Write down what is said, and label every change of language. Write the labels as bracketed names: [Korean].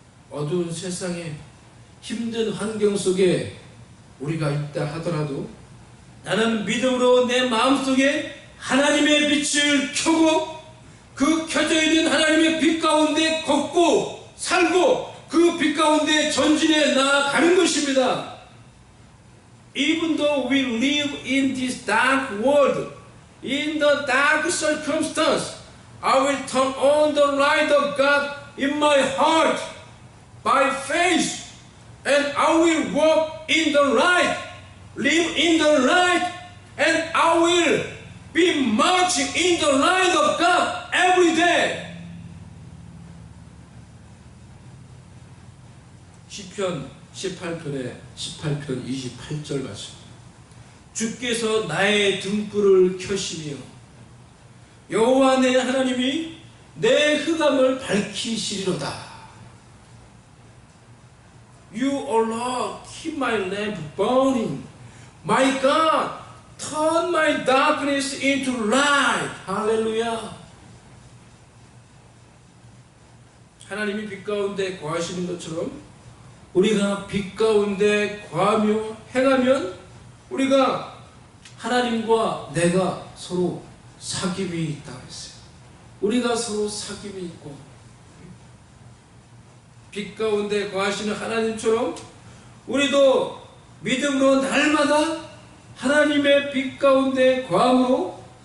[Korean] 어두운 세상에 힘든 환경 속에 우리가 있다 하더라도 나는 믿음으로 내 마음속에 하나님의 빛을 켜고 그 켜져 있는 하나님의 빛 가운데 걷고 살고 그 빛 가운데 전진해 나아가는 것입니다. [English] Even though we live in this dark world, in the dark circumstance, I will turn on the light of God in my heart by faith, and I will walk in the light, live in the light, and I will be marching in the light of God every day. [Korean] 시편 18편 28절 말씀. 주께서 나의 등불을 켜시며 여호와 내 하나님이 내 흑암을 밝히시리로다. [English] You, O Lord, keep my lamp burning. My God, turn my darkness into light. [Korean] 할렐루야. 하나님이 빛 가운데 거하시는 것처럼 우리가 빛 가운데 거하며 행하면 우리가 하나님과 내가 서로 사귐이 있다고 했어요. 우리가 서로 사귐이 있고 빛 가운데 거하시는 하나님처럼 우리도 믿음으로 날마다 하나님의 빛 가운데 거함으로